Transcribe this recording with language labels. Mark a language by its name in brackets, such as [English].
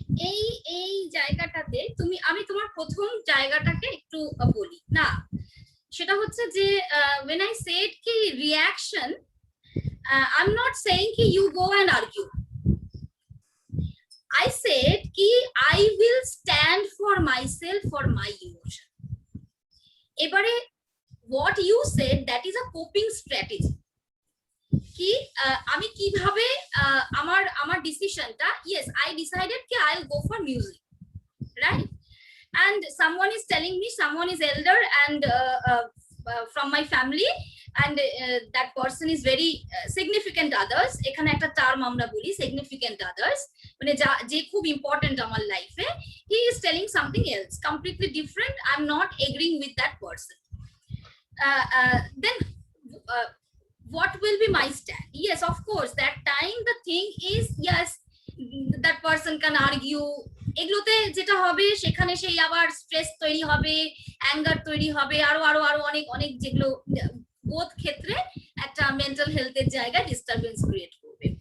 [Bangla] এই এই জায়গাটাতে আমি তোমার প্রথম জায়গাটাকে একটু বলি না, সেটা হচ্ছে যে [English] when I said কি reaction, I'm not saying ki you go and argue. I said ki I will stand for myself, for my emotion. এবারে what you said, that is a coping strategy. [Bangla] কি আমি কিভাবে আমার ডিসিশনটা, [English] yes, I decided ki I'll go for music, right? And someone is telling me, someone is elder and from my family, and that person is very significant others. [Bangla] এখানে একটা term আমরা বলি significant others, মানে যে খুব important আমার লাইফে, [English] he is telling something else completely different. I'm not agreeing with that person. Then what will be my stand? Yes, of course, that time the thing is, yes, that person can argue, [Bangla] এগুলোতে যেটা হবে সেখানে সেই আবার stress তৈরি হবে, anger তৈরি হবে, আরো আরো আরো অনেক অনেক, যেগুলো বোধ ক্ষেত্রে একটা মেন্টাল হেলথের জায়গায় ডিস্টারবেন্স ক্রিয়েট করবে।